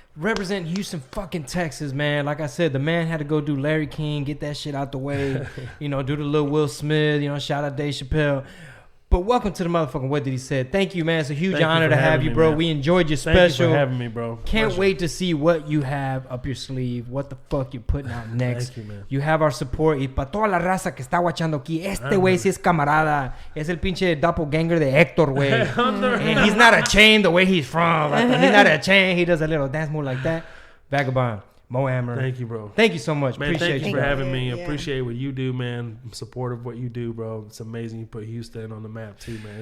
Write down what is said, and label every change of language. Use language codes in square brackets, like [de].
[en] Represent Houston fucking Texas, man. Like I said, the man had to go do Larry King, get that shit out the way. You know, do the little Will Smith, you know, shout out Dave Chappelle. But welcome to the motherfucking What Did He Said. Thank you, man. It's a huge honor to have you, bro. Me, we enjoyed your special. Thank you for having me, bro. Can't Pleasure. wait to see what you have up your sleeve. What the fuck you're putting out next. Thank you, man. You have our support. [es] Y para toda la raza que está guachando aquí, este güey sí es camarada. Es el pinche doppelganger de Héctor, güey. [en] And he's not a chain the way he's from. Like, he's not a chain. He does a little dance move like that. Vagabond. Mo Amer. Thank you, bro. Thank you so much. Man, Appreciate thank you for having me. Yeah. Appreciate what you do, man. I'm supportive of what you do, bro. It's amazing you put Houston on the map too, man.